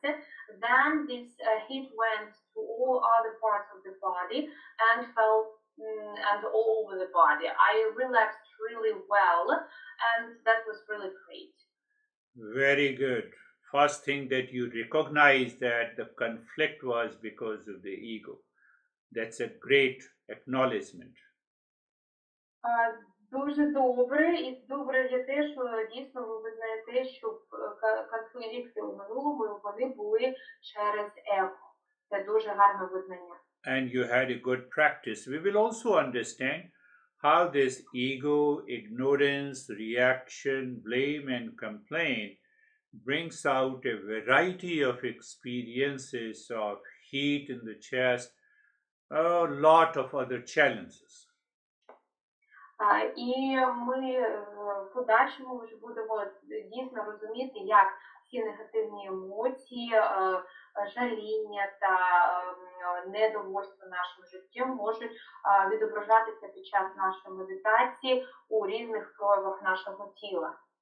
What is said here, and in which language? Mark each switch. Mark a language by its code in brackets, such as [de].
[en] Then this heat went to all other parts of the body and felt and all over the body. I relaxed really well, and that was really great. Very good. First thing that you recognize that the conflict was because of the ego. That's a great acknowledgement. [uk] Дуже добре, і добре є те, що дійсно ви визнаєте, що конфлікти у минулому вони були через его. Це дуже гарне визнання. [en] And you had a good practice. We will also understand how this ego, ignorance, reaction, blame, and complaint brings out a variety of experiences of heat in the chest, a lot of other challenges. [uk] І ми в подальшому ми вже будемо дійсно розуміти, як всі негативні емоції, жаління та недовольство нашим життям можуть відображатися під час нашої медитації у різних проявах нашого тіла.